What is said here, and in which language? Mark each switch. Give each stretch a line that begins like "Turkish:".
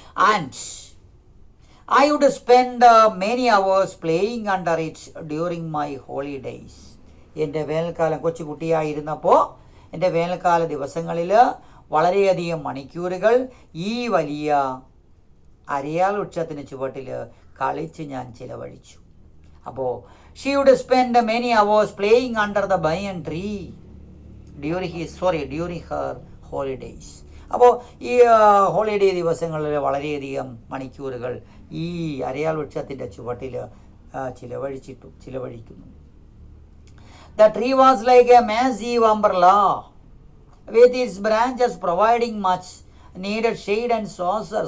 English: And I would spend many hours playing under it during my holidays.
Malayalam: എൻ്റെ വേനൽക്കാലം, കൊച്ചുകുട്ടിയായിരുന്നപ്പോൾ എൻ്റെ വേനൽക്കാല ദിവസങ്ങളിൽ വളരെയധികം മണിക്കൂറുകൾ ഈ വലിയ അരയാൽ വൃക്ഷത്തിന് ചുവട്ടിൽ കളിച്ച് ഞാൻ ചിലവഴിച്ചു.
English: അപ്പോൾ she would spend many hours playing under the banyan tree during her holidays.
Malayalam: അപ്പോൾ ഈ ഹോളിഡേ ദിവസങ്ങളിൽ വളരെയധികം മണിക്കൂറുകൾ ഈ അരയാൽ വൃക്ഷത്തിൻ്റെ ചുവട്ടിൽ ചിലവഴിക്കുന്നു.
English: The tree was like a massive umbrella with its branches providing much needed shade and saucer.